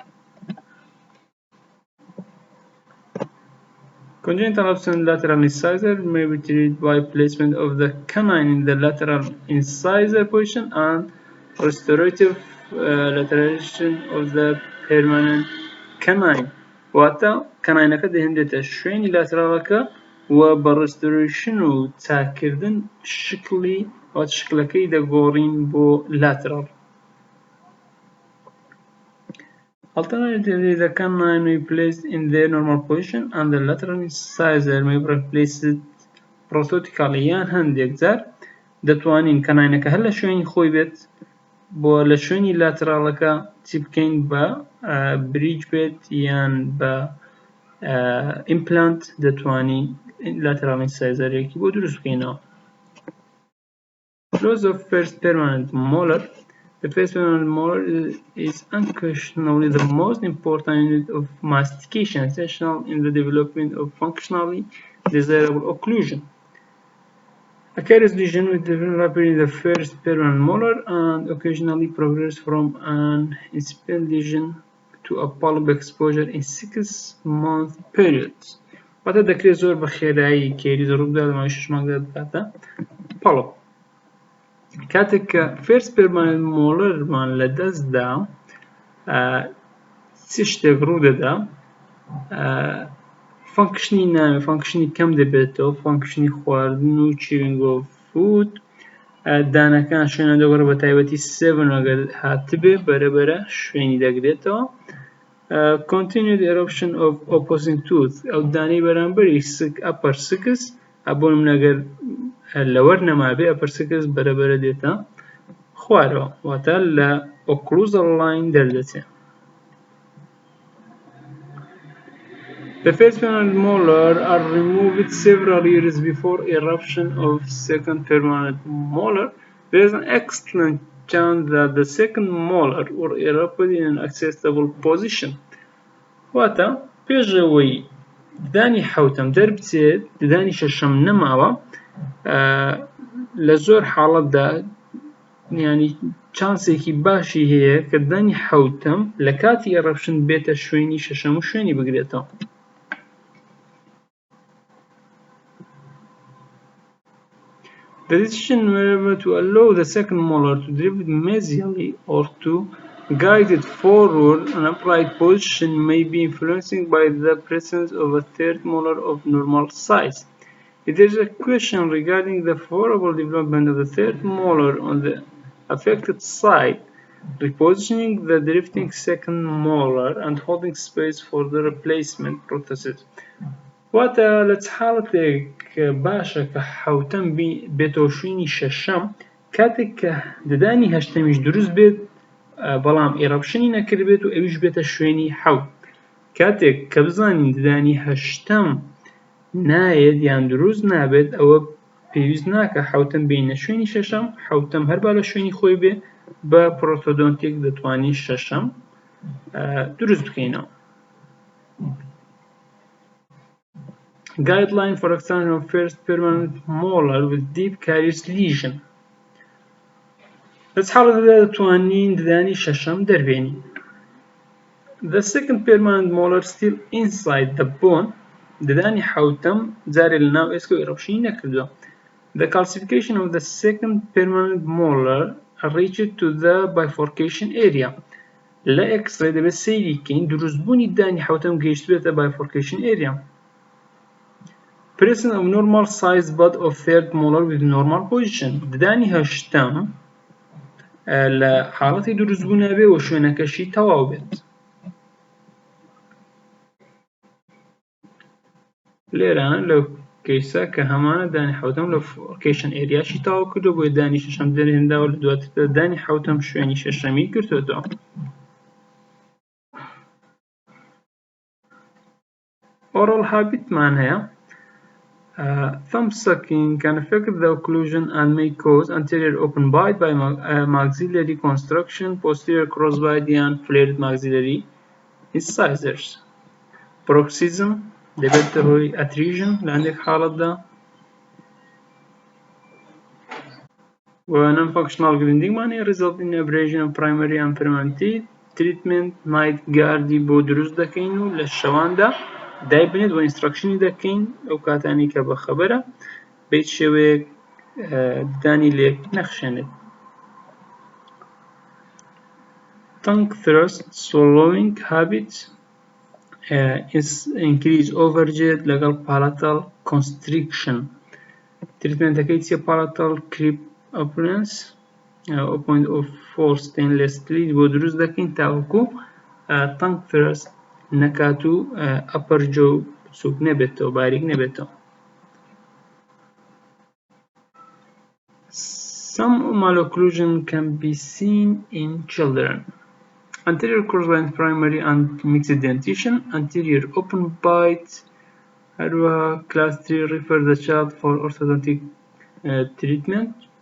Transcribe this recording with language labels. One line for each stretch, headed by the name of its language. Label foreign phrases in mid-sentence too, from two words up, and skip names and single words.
English: Congenital absent lateral incisor may be treated by placement of the canine in the lateral incisor position and restorative lateration of the permanent canine.
Central Kurdish: واتە کەناینەکە دەهێنرێتە شوێنی لاترالەکە و بە restoration و چاکردن شکلەکەی دەگۆڕین بۆ lateral.
English: Alternatively, the canine may be placed in their normal position and the lateral incisor may be replaced prosthetically.
Central Kurdish: یان هەندێک جار دەتوانین کەناینەکە هەر لە شوێنی خۆی بێت بۆ لە شوێنی لاترالەکە چی بکەین بە بریج بێت یان بە implant دەتوانین
English: lateral incisor-
Central Kurdish: ێکی بۆ دروست بکەینەوە.
English: Loss of first permanent molar. The first permanent molar is unquestionably the most important unit of mastication, essential in the development of functionally desirable occlusion. A carious lesion will develop rapidly in the first permanent molar and occasionally progress from an incipient lesion to a polyp exposure in 6-month periods.
Central Kurdish: واتە دەکرێت زۆر بە خێرایی کێریز ڕووبدا لە ماوەی 6 مانگدا بکاتە polyp. کاتێک کە
English: first permanent molar
Central Kurdish: مان لە دەستدا چ شتێک ڕوودەدا فانکشنی ناوێ فانکشنی کەم دەبێتەوە فانکشنی خواردن و
English: chewing of food
Central Kurdish: دانەکان شوێنە دەگۆڕێت بە تایبەتی 7 ئەگەر هاتبێ بەرەبەرە شوێنی دەگرێتەوە.
English: Continued eruption of opposing tooth
Central Kurdish: ئەو دانەی بەرامبەری upper 6 بۆ نمونەگەر لەوەر نەمابێ upper 6 بەرەبەرە دێتە خوارەوە واتە لە
English: occlusal line
Central Kurdish: دەردەچێت.
English: The first permanent molar are removed several years before eruption of second permanent molar. There is an excellent chance that the second molar will erupt in an accessible position.
Central Kurdish: واتە پێشەوەی ددانی حەوتەم دەربچێت ددانی شەشەم نەماوە لە زۆر حاڵەتدا یانی چانسێکی باشی هەیە کە ددانی حەوتەم لە کاتی ئەرەپشن بێتە شوێنی شەشەم و شوێنی بگرێتەوە.
English: The decision whether to allow the second molar to drift mesially or to guide it forward in upright position may be influenced by the presence of a third molar of normal size. If there is a question regarding the favorable development of the third molar on the affected side, repositioning the drifting second molar and holding space for the replacement prosthesis.
Central Kurdish: واتە لە حاڵەتێک باشە کە حەوتەم بێتەوە شوێنی شەشەم کاتێک کە ددانی هەشتەمیش دروست بێت بەڵام ئێرەپشنی نەکردبێت و ئەویش بێتە شوێنی حەوت کاتێک کە بزانین ددانی هەشتەم نایەت یان دروست نابێت ئەوە پێویست ناکە حەوتەم بینە شوێنی شەشەم حەوتەم هەر با لە شوێنی خۆی بێ بە پرۆتۆدۆنتیک دەتوانین شەشەم دروست بکەینەوە.
English: Guideline for extraction of first permanent molar with deep carious lesion.
Central Kurdish: لە حاڵەتەدا دەتوانین ددانی شەشەم دەربێنین.
English: The second permanent molar still inside the bone.
Central Kurdish: ددانی حەوتەم جارێ لەناو ئێسکە و ئێرەپشنی نەکردووە.
English: The calcification of the second permanent molar reached to the bifurcation area.
Central Kurdish: لە X-ray دەبێت سەیری بکەین دروستبوونی ددانی حەوتەم گەیشت بێتە
English: bifurcation area. presence of normal size bud of third molar with normal position
Central Kurdish: ددانی هەشتم لە حاڵەتی دروستبوو نەبێ و شوێنەکەشی تەواو بێت لێرانە لەو کەیسە کە هەمانە دانی حەوتەم لە لۆکیشن ئێریاشی تەواو کردو بۆیە دانی شەشەم دەرهێنراوە لە دواتر دانی حەوتەم شوێنی شەشەمی کردوێتەوە
English: oral habitمان هەیە thumb sucking can affect the occlusion and may cause anterior open bite by maxillary construction, posterior crossbite and flared maxillary incisors. Bruxism
Central Kurdish: دەبێت هۆی
English: atresion
Central Kurdish: لە هەندێک حاڵەتدا و
English: non-functional grindingمان هەیە result in abrasion of primary and permanent teeth. Treatment might
Central Kurdish: guardی بۆ دروست دەکەین و لە شەواندا دایبنێت و ئینسترەکشنی دەکەین ئەو کاتانی کە بەخەبەرە بەیت شێوەیەک دانی لێک نەخشێنێت
English: tongue thrust swallowing habit increase overjet لەگەڵ palatal constriction
Central Kurdish: تریتمنتەکەی چیە
English: palatal clip appliance 0.04 stainless steel
Central Kurdish: بۆ دروست دەکەین تاوەکو
English: tongue thrust
Central Kurdish: نەکات و ئەپەر جۆ بچووک نەبێتەوە باریک نەبێتەوە
English: Some malocclusion can be seen in children. Anterior crossbite primary and mixed dentition, anterior open bite. هەروەها class 3 refer the child for orthodontic treatment.